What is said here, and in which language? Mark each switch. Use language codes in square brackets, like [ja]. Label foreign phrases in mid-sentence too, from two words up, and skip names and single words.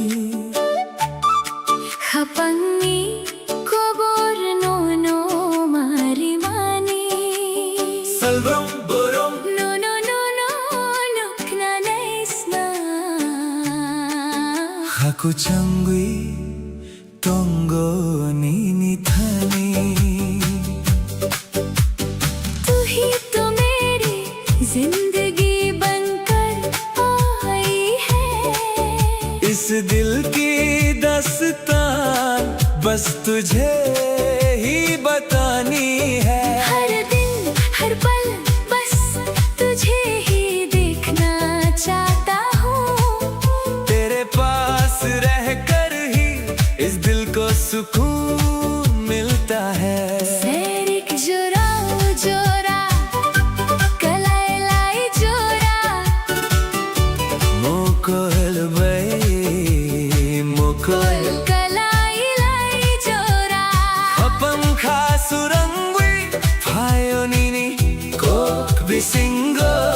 [trp] Hapangi kobor no no mari mani, Salbong borong no no no no nukna naisna. Haku changwi tongo nini thani [hi] जिंदगी बनकर आई है। इस दिल की दास्तान बस तुझे ही बतानी है। हर दिन हर पल बस तुझे ही देखना चाहता हूँ। तेरे पास रहकर ही इस दिल को सुकून मिलता है। [trp] सैरिक जोरा जोरा कलाई लाई जोरा, मोकोल bay मोकोल कलाई लाई जोरा, अपम खासुरंगवी फायोनिनी कोक बिसिंगो